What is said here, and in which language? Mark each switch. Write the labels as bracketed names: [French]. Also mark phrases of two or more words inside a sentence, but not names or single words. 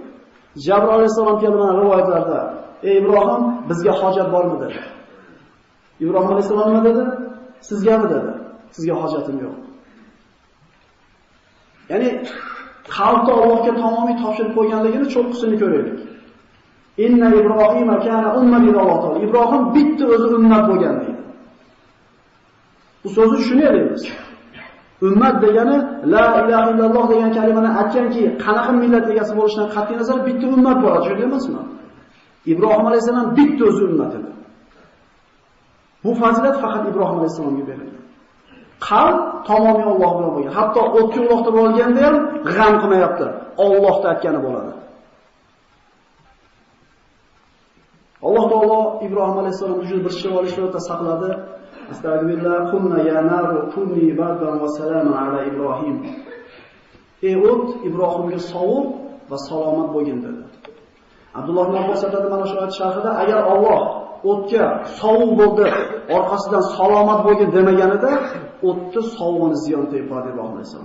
[Uzbek] Jabroil alayhisalom kelgan rivoyatlarda, "Ey Ibrohim, bizga hojat bormi?" dedi. Ibrohim alayhisalom nima dedi? Sizgami dedi. Sizga hojatim yo'q. Ya'ni qalbni Allohga tamomiy topshirib qo'yganligini cho'qqisini ko'raylik. [Arabic] إن إبراهيم كان أمة لله. [Uzbek] Ibrohim bitta o'zi ummat bo'lgan deydi. Bu so'zni tushunaylik. Ummat degani [Arabic] لا إله إلا الله [Uzbek] degan kalimani aytganki, qanaqa millat egasi bo'lishidan qat'iy nazar bitta ummat bo'ladi, shunday emasmi? Ibrohim alayhisalom bitta o'zi ummat edi. Bu fazilat faqat Ibrohim alayhisalomga berilgan. Qalb tamomiy Alloh bilan bo'lgan. Hatto o'tga uloqtirib olganda ham g'am qilmayapti. Allohda aytgani bo'ladi. Alloh taolo Ibrohim alayhisalomni juda bir shivoli shirotda saqladi. [Arabic] أستغفر الله، كنا يا نار كوني بردا وسلاما على إبراهيم. [Uzbek] Ey o't, Ibrohimga sovuq va salomat bo'lgin dedi. Abdulloh ibn Abbos aytadi mana shu oyat sharhida, agar Alloh o'tga sovuq bo'ldi, orqasidan salomat bo'lgin demaganida, o'tni sovug'ini ziyon tegadi Ibrohim alayhisalom.